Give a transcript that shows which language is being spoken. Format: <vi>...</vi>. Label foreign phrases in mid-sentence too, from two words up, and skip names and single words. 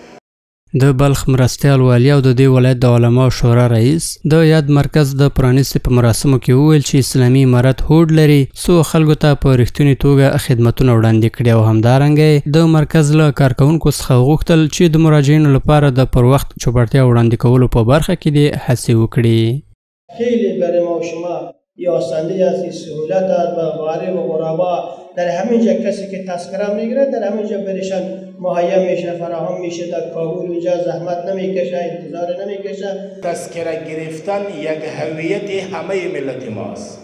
<ps>د بلخ مرستیال والي او د دې ولایت د علماو شورا رئیس د یاد مرکز د پرانیستې په مراسمو کې وویل چې اسلامي امارت هوډ لري څو خلکو ته په رښتونې توګه خدمتونه وړاندې کړي او همدارنګه د مرکز له کارکوونکو څخه غوښتل چې د مراجعینو لپاره د پر وخت چوپړتیا وړاندې کولو په برخه کې دې هڅې وکړي.</ps> <fa>خیلی برای ما و شما یه آسانده است، سهولت است و غریب و غربا در همین جا کسی که تذکره میگیره در همین جا برشان مهیا میشه، فراهم میشه. در کابل اینجا زحمت نمیکشه، انتظار نمیکشه. تذکره گرفتن یک هویت همه ملت ماست.</fa>